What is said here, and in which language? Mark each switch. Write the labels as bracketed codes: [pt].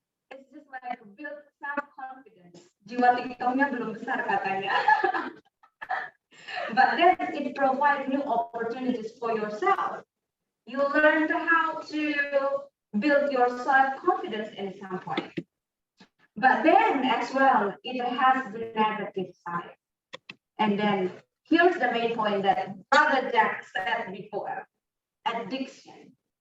[en] It's just like build self-confidence. [id] Jiwa TikToknya belum besar katanya. [en] But then it provides new opportunities for yourself. You learn how to build your self-confidence in some point. But then as well, it has the negative side. And then here's the main point that Brother Jack said before, addiction.